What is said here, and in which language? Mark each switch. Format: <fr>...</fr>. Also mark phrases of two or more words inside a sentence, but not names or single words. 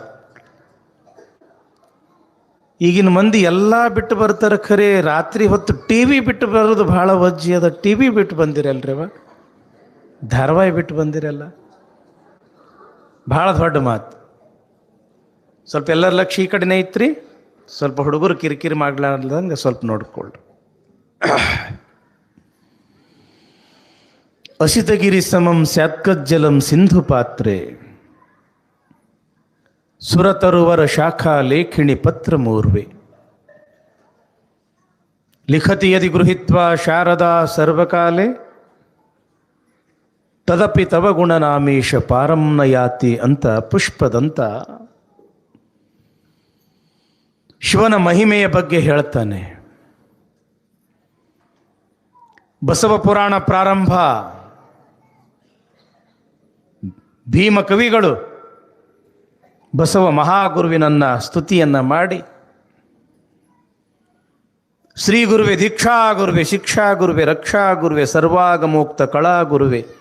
<kn>ಈಗಿನ ಮಂದಿ ಎಲ್ಲ ಬಿಟ್ಟು ಬರ್ತಾರೆ ಖರೆ ರಾತ್ರಿ ಹೊತ್ತು ಟಿ ವಿ ಬಿಟ್ಟು ಬರೋದು ಭಾಳ ವಜ್ಜಿ ಅದ ಟಿ ವಿ ಬಿಟ್ಟು ಬಂದಿರಲ್ರಿವ ಧಾರಾವಾಹಿ ಬಿಟ್ಟು ಬಂದಿರಲ್ಲ ಭಾಳ ದೊಡ್ಡ ಮಾತು ಸ್ವಲ್ಪ ಎಲ್ಲರ ಲಕ್ಷ್ಯ ಈ ಕಡೆನೇ ಐತ್ರಿ ಸ್ವಲ್ಪ ಹುಡುಗರು ಕಿರಿಕಿರಿ ಮಾಡ್ಲಾರ್ದಂಗೆ ಸ್ವಲ್ಪ ನೋಡ್ಕೊಳ್ರಿ</kn> <sa>ಅಸಿತಗಿರಿ ಸಮಂ ಸ್ಯಾತ್ಕಜ್ಜಲಂ ಸಿಂಧು ಪಾತ್ರೆ ಸುರತರುವರ ಶಾಖಾ ಲೇಖಿಣಿ ಪತ್ರ ಮೂರ್ವೆ ಲಿಖತಿ ಯದಿ ಗೃಹೀತ್ವಾ ಶಾರದಾ ಸರ್ವಕಾಲೆ ತದಪಿ ತವ ಗುಣನಾಮೀಶ ಪಾರಂ ನ ಯಾತಿ</sa> <kn>ಅಂತ ಪುಷ್ಪದಂತ ಶಿವನ ಮಹಿಮೆಯ ಬಗ್ಗೆ ಹೇಳ್ತಾನೆ. ಬಸವ ಪುರಾಣ ಪ್ರಾರಂಭ ಭೀಮ ಕವಿಗಳು ಬಸವ ಮಹಾಗುರುವಿನನ್ನ ಸ್ತುತಿಯನ್ನ ಮಾಡಿ ಶ್ರೀ ಗುರುವೆ ದೀಕ್ಷಾ ಗುರುವೆ ಶಿಕ್ಷಾ ಗುರುವೆ ರಕ್ಷಾ ಗುರುವೆ ಸರ್ವಾಗಮೋಕ್ತ ಕಳಾ ಗುರುವೆ</kn>